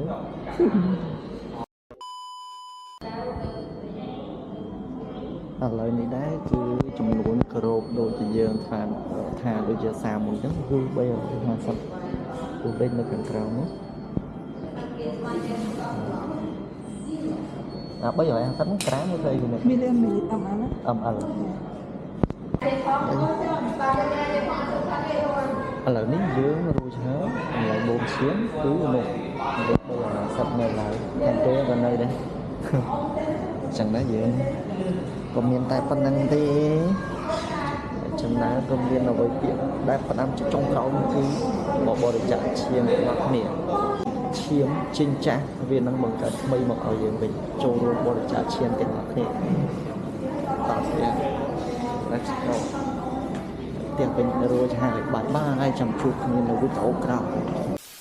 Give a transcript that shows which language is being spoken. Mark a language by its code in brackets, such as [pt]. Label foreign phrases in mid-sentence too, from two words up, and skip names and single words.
[km] ឥឡូវនេះដែរគឺចំនួនក្របដូចជាយើងថាដូចជា31អញ្ចឹងគឺ350គឺពេញនៅខាងក្រៅនោះ350 ក្រាមទៅគឺ million âm ăn ML ឥឡូវនេះយើងរួចហើយឥឡូវបូមឈាមគឺនោះ350នៅឡើយតែ ពេលក៏នៅដែរចឹងដែរយើងក៏មានតែប៉ុណ្្នឹងទេចឹងដែរក៏មានអ្វីទៀតដែលផ្ដាំចុងក្រោយគឺមកបរិច្ចាគឈាមរបស់គ្នាឈាមចិញ្ចាស់វានឹងបង្កើតថ្មីមកឲ្យយើងវិញចូលរួមបរិច្ចាគឈាមទាំងអស់គ្នាតោះទៀត [en] Let's go [km] ទៀតវិញរួចហើយបាយចាំជួបគ្នានៅវីដេអូក្រោយ